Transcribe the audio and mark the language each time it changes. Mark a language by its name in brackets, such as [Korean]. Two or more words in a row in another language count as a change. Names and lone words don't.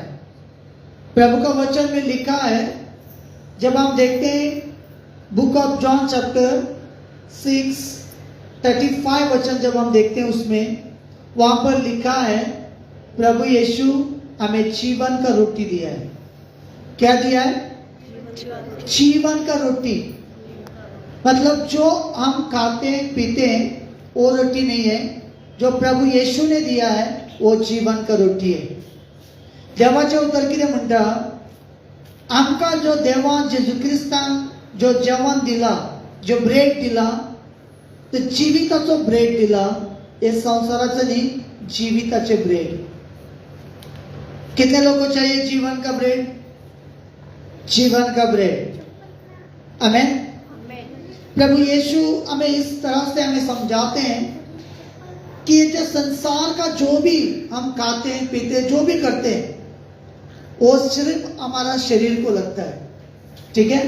[Hindi] प्रभु का वचन में लिखा है, जब हम देखते हैं बुक ऑफ जॉन चैप्टर 6:35 वचन जब हम देखते हैं उसमें वहां पर लिखा है प्रभु यीशु हमें जीवन का रोटी दिया है। क्या दिया है? जीवन का रोटी। मतलब जो हम खाते हैं पीते हैं वो रोटी नहीं है, जो प्रभु येशू ने दिया है वो जीवन का रोटी है। [Konkani] देवाच्या उतर कितें म्हणटा, आमकां जो देवान जेजू क्रिस्तान जो जेवण दिला, जो ब्रेड दिला, तो जीविताचो ब्रेड दिला। हे संसाराचं न्ही, जीविताचे ब्रेड। [Hindi] कितने लोगों को चाहिए जीवन का ब्रेड? जीवन का ब्रेड, आमेन। प्रभु यीशु हमें इस तरह से हमें समझाते हैं कि ये जो संसार का जो भी हम खाते हैं पीते हैं, जो भी करते हैं, वो सिर्फ हमारा शरीर को लगता है, ठीक है।